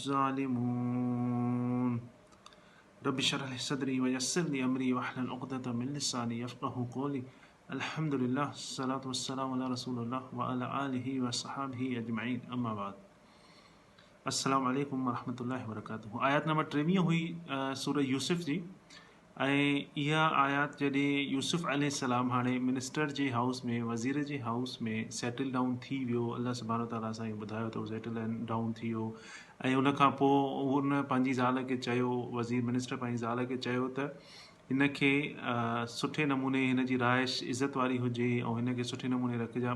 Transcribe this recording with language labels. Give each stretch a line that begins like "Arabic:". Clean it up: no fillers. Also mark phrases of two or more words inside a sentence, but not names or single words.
Arabic: الظالمون رب اشرح لي صدري ويسر لي أمري واحلل عقدة من لساني يفقهوا قولي الحمد لله الصلاة والسلام على رسول الله وعلى آله وصحبه أجمعين أما بعد السلام عليكم ورحمة الله وبركاته.
Sindhi: आयत नंबर 23 हुई सूरह यूसुफ जी। इहा आयत जॾहिं यूसुफ अलैहिस्सलाम हाणे मिनिस्टर जे हाउस में वज़ीर जे हाउस में
English: settle down
Sindhi: थी वियो, अल्लाह सुब्हानो ताला असांखे ॿुधायो त
English: settle down
Sindhi: थी वियो ऐं उन खां पोइ उन पंहिंजी ज़ाल खे चयो, वज़ीर मिनिस्टर पंहिंजी ज़ाल खे चयो त हिन खे सुठे नमूने हिन जी राइश इज़त वारी हुजे ऐं हिन खे सुठे नमूने रखिजा।